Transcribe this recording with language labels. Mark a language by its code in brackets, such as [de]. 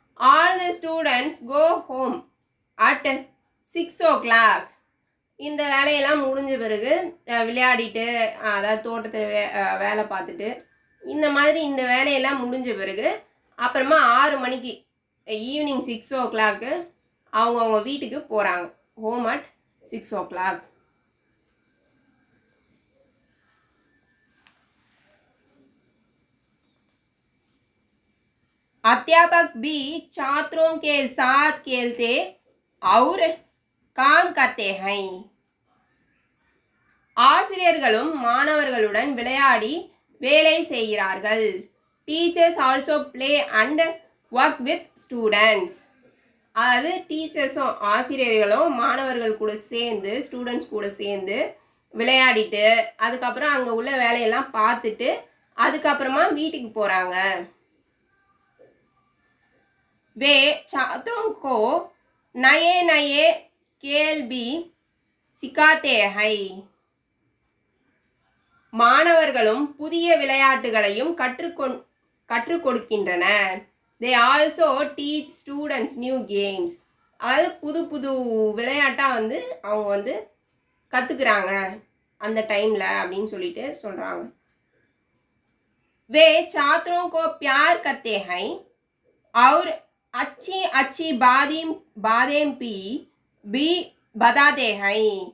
[en] All the students go home at 6 o'clock. [ta] இந்த வேலையெல்லாம் முடிஞ்ச பிறகு விளையாடிட்டு, அதாவது தோட்டத்தில் வேலை பார்த்துட்டு இந்த மாதிரி இந்த வேலையெல்லாம் முடிஞ்ச பிறகு அப்புறமா 6 மணிக்கு ஈவினிங் 6 o'clock அவங்க வீட்டுக்கு போகிறாங்க. [en] Home at 6 o'clock. [hi] अध्यापक भी छात्रों के साथ खेलते और काम करते हैं. [ta] ஆசிரியர்களும் மாணவர்களுடன் விளையாடி வேலை செய்கிறார்கள். [en] Teachers also play and work with students. [ta] அதாவது டீச்சர்ஸும் ஆசிரியர்களும் மாணவர்கள் கூட சேர்ந்து ஸ்டூடெண்ட்ஸ் கூட சேர்ந்து விளையாடிட்டு அதுக்கப்புறம் அங்கே உள்ள வேலையெல்லாம் பார்த்துட்டு அதுக்கப்புறமா வீட்டுக்கு போகிறாங்க. [hi] वे छात्रों को नए नए खेल भी सिखाते हैं. [ta] மாணவர்களும் புதிய விளையாட்டுகளையும் கற்றுக் கொடுக்கின்றனர். [en] They also teach students new games. [ta] அதாவது புது விளையாட்டாக அவங்க கற்றுக்குறாங்க அந்த டைமில் அப்படின்னு சொல்லிட்டு சொல்கிறாங்க. [hi] वे छात्रों को प्यार करते हैं और अच्छी अच्छी बातें भी बताते हैं.